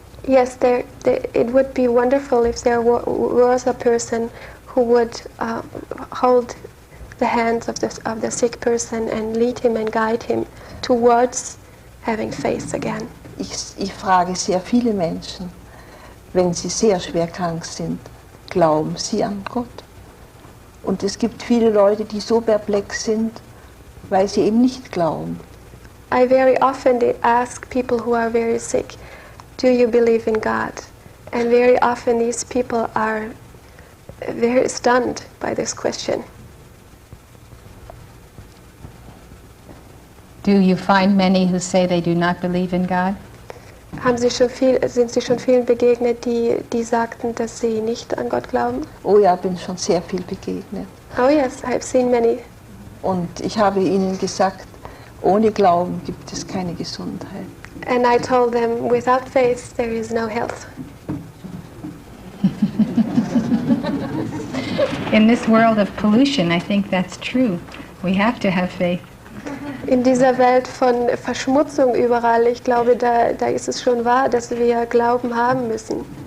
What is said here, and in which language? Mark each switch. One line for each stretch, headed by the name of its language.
English: Yes, it would be wonderful if there was a person who would hold the hands of the sick person and lead him and guide him towards having faith again.
German: Ich frage sehr viele Menschen, wenn sie sehr schwer krank sind, glauben sie an Gott? Und es gibt viele Leute, die so perplex sind, weil sie eben nicht glauben.
English: I very often ask people who are very sick, do you believe in God? And very often these people are very stunned by this question. Do you find many who say they do not believe in God?
German: Sind Sie schon vielen begegnet, die sagten, dass sie nicht an Gott glauben? Oh ja, bin schon sehr viel begegnet.
English: Oh yes, I've seen many.
German: Und ich habe ihnen gesagt, ohne Glauben gibt es keine Gesundheit.
English: And I told them, without faith there is no health. In this world of pollution, I think that's true. We have to have faith.
German: In dieser Welt von Verschmutzung überall, ich glaube, da ist es schon wahr, dass wir Glauben haben müssen.